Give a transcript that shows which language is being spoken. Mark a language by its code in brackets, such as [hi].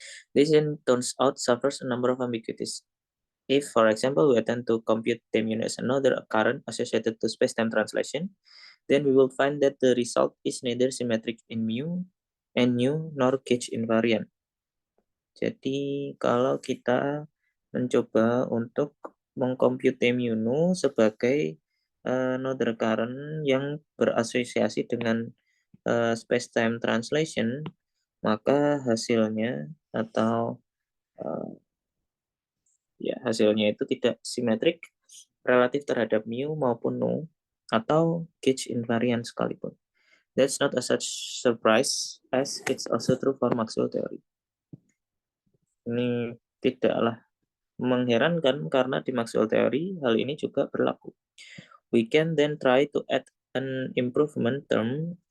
[en] This in turns out suffers a number of ambiguities. If, for example, we attempt to compute mu as another current associated to space-time translation, then we will find that the result is neither symmetric in mu and nu nor gauge invariant. [id] Jadi kalau kita mencoba untuk mengcompute mu nu sebagai [en] another current [id] yang berasosiasi dengan [en] space-time translation, [id] maka hasilnya atau hasilnya itu tidak simetrik relatif terhadap mu maupun nu atau [en] gauge invariant [id] sekalipun. [en] That's not a such surprise as it's also true for Maxwell theory. [id] Ini tidaklah mengherankan karena di Maxwell theory hal ini juga berlaku. [en] We can then try to add an improvement term.